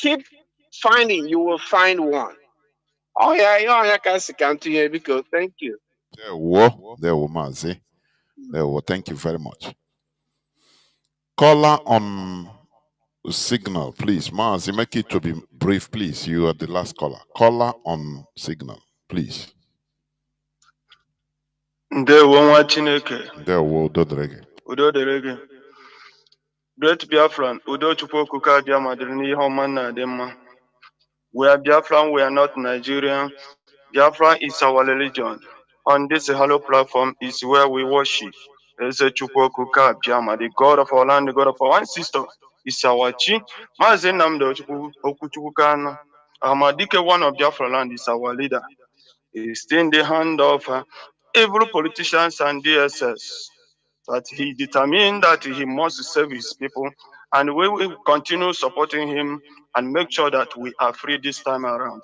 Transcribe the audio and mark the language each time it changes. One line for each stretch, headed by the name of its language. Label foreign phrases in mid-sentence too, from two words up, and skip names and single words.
English: Keep finding, you will find one. Oh yeah, I can see continue because thank you. There were Mazi. There were. Thank you very much. Caller on signal, please. Mazi, make it to be brief, please. You are the last caller. Caller on signal, please.
Igbo: Ndewo nwa Chineke. Ndewo udo dịrị gị. Udo dịrị gị.
English: Great Biafran,
Igbo: Udo Chukwu Okuka abịa ma dịrị n'ihe ọma na adị mma.
English: We are Biafran, we are not Nigerian. Biafra is our religion. On this hollow platform is where we worship.
Igbo: Eze Chukwu Okuka abịa ma,
English: the God of our land, the God of our ancestors, is our Chi. Mazi Nnamdi Okwuchukwu Kanu, Amadike, one of Biafra land, is our leader. He is in the hand of every politicians and DSS. That he determined that he must save his people, and we will continue supporting him and make sure that we are free this time around.